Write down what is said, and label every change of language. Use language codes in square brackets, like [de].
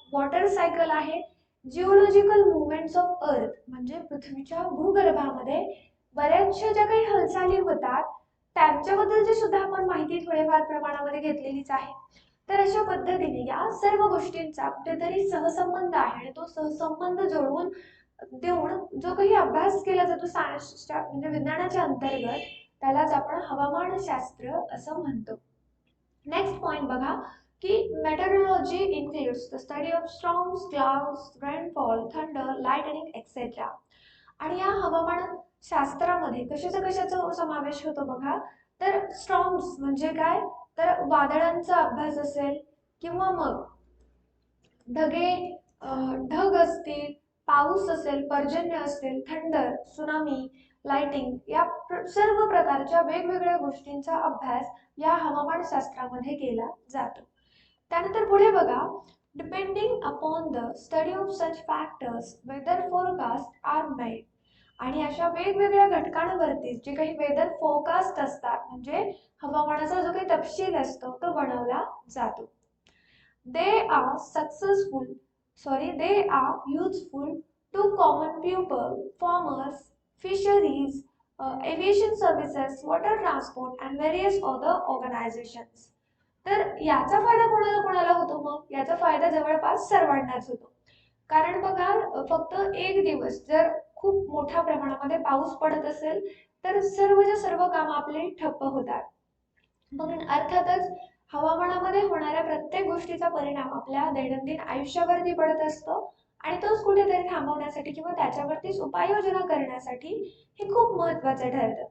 [mr] Water cycle आहे, geological movements of earth म्हणजे पृथ्वीच्या भूगर्भामध्ये बऱ्याचशा ज्या काही हालचाली होतात त्यांच्याबद्दलची सुद्धा आपण माहिती थोडेफार प्रमाणामध्ये घेतलेलीच आहे. तर अशा पद्धतीने या सर्व गोष्टींचा कुठेतरी सहसंबंध आहे आणि तो सहसंबंध जोडून देऊन जो काही अभ्यास केला जातो सायन्सच्या म्हणजे विज्ञानाच्या अंतर्गत, त्यालाच आपण हवामानशास्त्र असं म्हणतो. नेक्स्ट पॉइंट बघा की [en] Meteorology includes the study of storms, clouds, rainfall, thunder, lightning etcetera. [mr] आणि या हवामान शास्त्रामध्ये कशाचा कशाचा समावेश होतो बघा, तर स्टॉर्म्स म्हणजे काय, तर वादळांचा अभ्यास असेल किंवा मग ढगे ढग असतील, पाऊस असेल, पर्जन्य असेल, थंडर, सुनामी, लाइटिंग या सर्व प्रकारच्या वेगवेगळ्या गोष्टींचा अभ्यास या हवामानशास्त्रामध्ये केला जातो. त्यानंतर पुढे बघा, [en] Depending upon the study of such factors weather forecast are made. [mr] आणि अशा वेगवेगळ्या घटकांवरती जे काही वेदर फोरकास्ट असतात म्हणजे हवामानाचा जो काही तपशील असतो तो बनवला जातो. [en] They are successful, they are useful to common people, farmers, fisheries, aviation services, water transport and various other organizations. [mr] तर याचा फायदा कोणाला कोणाला होतो? मग याचा फायदा जवळपास सर्वांनाच होतो. कारण बघा, फक्त एक दिवस जर खूप मोठ्या प्रमाणामध्ये पाऊस पडत असेल तर सर्वच्या सर्व कामं आपली ठप्प होतात. मग अर्थातच हवामानामध्ये होणाऱ्या प्रत्येक गोष्टीचा परिणाम आपल्या दैनंदिन आयुष्यावरती पडत असतो आणि तोच कुठेतरी थांबवण्यासाठी किंवा त्याच्यावरतीच उपाययोजना करण्यासाठी हे खूप महत्वाचं ठरतं.